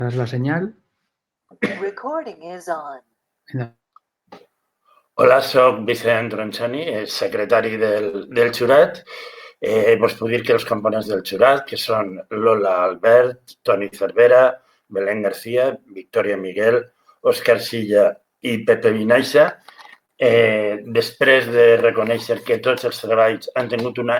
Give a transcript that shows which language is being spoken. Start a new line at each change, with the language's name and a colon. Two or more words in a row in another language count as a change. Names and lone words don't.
Catalan: Das la senyal.
English: Recording is on.
Catalan: Hola, soc Vicent Ronchoni, secretari del jurat. Vos puc dir que els components del jurat, que són Lola Albert, Toni Cervera, Belén García, Victòria Miguel, Òscar Silla i Pepe Vinaixa, després de reconèixer que tots els treballs han tingut una